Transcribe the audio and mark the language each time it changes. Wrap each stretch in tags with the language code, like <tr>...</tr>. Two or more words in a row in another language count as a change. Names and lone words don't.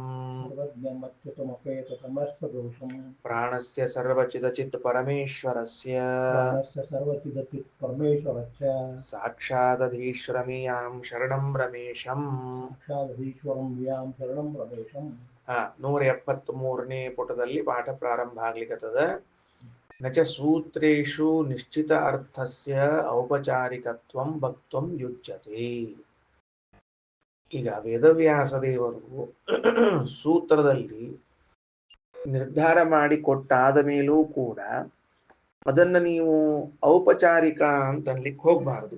<sa>सर्वज्ञमच्युतमपेतसमस्तदोषं प्राणस्य सर्वचिदचित्परमेश्वरस्य प्राणस्य सर्वचिदचित्परमेश्वरस्य साक्षादधीश्वरमियां शरणं रमेशं साक्षादधीश्वरं यां शरणं रमेशं</sa> <kn>173ನೇ ಪುಟದಲ್ಲಿ ಪಾಠ ಪ್ರಾರಂಭ ಆಗ್ಲಿಕ್ಕತ್ತದ</kn> <sa>ನಚ ಸೂತ್ರೇಷು ನಿಶ್ಚಿತ ಅರ್ಥಸ್ಯ ಔಪಚಾರಿಕತ್ವಂ ವಕ್ತುಂ ಯುಜ್ಯತೆ.</sa> <kn>ಈಗ ವೇದವ್ಯಾಸ ದೇವರು ಸೂತ್ರದಲ್ಲಿ ನಿರ್ಧಾರ ಮಾಡಿ ಕೊಟ್ಟಾದ ಮೇಲೂ ಕೂಡ ಅದನ್ನ ನೀವು ಔಪಚಾರಿಕ ಅಂತ ಅನ್ಲಿಕ್ಕೆ ಹೋಗ್ಬಾರದು.</kn>